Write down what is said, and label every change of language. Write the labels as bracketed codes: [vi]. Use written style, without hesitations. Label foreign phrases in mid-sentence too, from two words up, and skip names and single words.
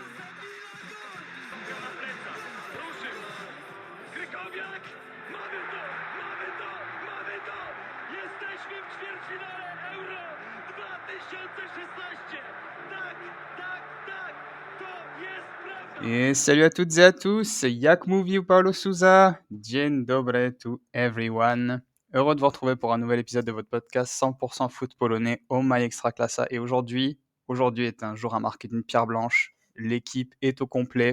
[pl] Ruszył! Krykowiak! Mamy to! Mamy to! Mamy to! Jesteśmy w ćwierćfinale Euro 2016! Tak, tak, tak! To jest prawda! [fr] Et salut à toutes et à tous, Jak Movie ou Paulo Souza, [pl] Dzień dobry [en] to everyone. [fr] Heureux de vous retrouver pour un nouvel épisode de votre podcast 100% foot polonais au My Extraclassa. Et aujourd'hui est un jour à marquer d'une pierre blanche. L'équipe est au complet.